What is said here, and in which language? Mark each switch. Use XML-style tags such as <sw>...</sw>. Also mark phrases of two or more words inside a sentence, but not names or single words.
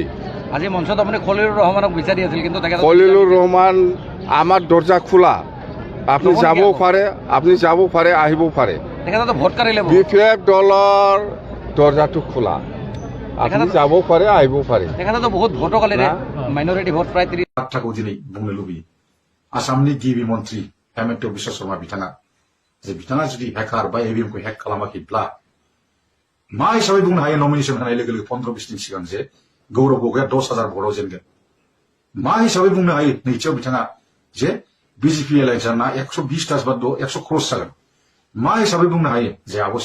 <as>আজি মঞ্চত আপুনি খলিলুৰ ৰহমানক বিচাৰি আছিল কিন্তু তেখেতে খলিলুৰ ৰহমান আমাৰ দৰ্জা খোলা আপুনি যাব পাৰে আহিব পাৰে তেখেতে ভোট কাঢ়িলে BPF দলৰ দৰ্জাটো খোলা আপুনি যাব পাৰে আহিব পাৰে তেখেতে বহুত ভোট কালিৰে</as> <en>minority vote</en> <as>প্ৰায় 30</as> <brx>बाथ्राखौ दिनै बुंनो लुबैयो आसामनि गिबि मन्त्रि हेमन्त बिश्व शर्मा बिथाङा जे बिथाङा जुदि हेकार बा EVM-खौ हेक खालामाखैब्ला मा हिसाबै बुंनो हायो नमिनेशन होनाय लोगो लोगो 15-20 दिन सिगां जे गौरव गगैया 10,000 भोटआव जेनगोन मा हिसाबै बुंनो हायो नैथियाव बिथाङा जे बिजेपि इलेक्शना 120 बा 100 क्रस जागोन मा हिसाबै बुंनो हायो जे आब'</brx>